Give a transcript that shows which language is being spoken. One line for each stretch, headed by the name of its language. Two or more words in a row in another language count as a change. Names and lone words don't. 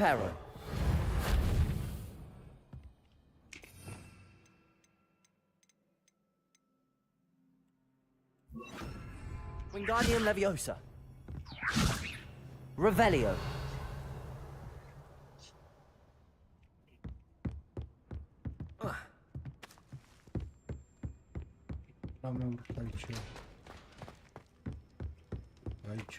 Romanian: Reparo. asta. Wingardium Leviosa. Revelio. Am urcat aici. Aici.